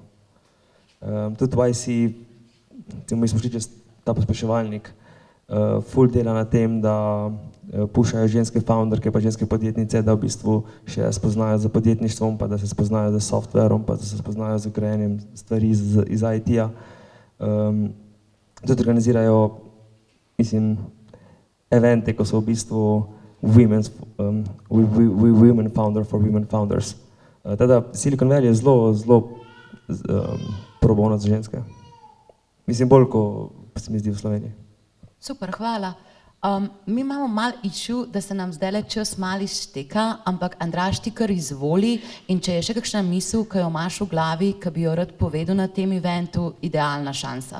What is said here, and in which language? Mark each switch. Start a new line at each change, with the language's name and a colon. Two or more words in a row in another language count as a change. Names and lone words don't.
Slovenian: Tudi v IC, mi smo šli čez ta pospeševalnik, ful dela na tem, da pušajo ženske founderke pa ženske podjetnice, da v bistvu še spoznajo z podjetništvom, pa da se spoznajo z softverom, pa da se spoznajo z grajenjem stvari iz IT-ja. Tudi organizirajo, mislim, evente, ko so v bistvu
English: women founder for women founders.
Slovenian: Teda Silicon Valley je zelo
Latin: pro bono
Slovenian: za ženske. Mislim, bolj, ko se mi zdi v Sloveniji. Super, hvala. Mi imamo mal issue, da se nam zdajle čas mal izteka, ampak Andraž, ti kar izvoli in če je še kakšna misel, ki jo imaš v glavi, ki bi jo rad povedal na tem eventu, idealna šansa.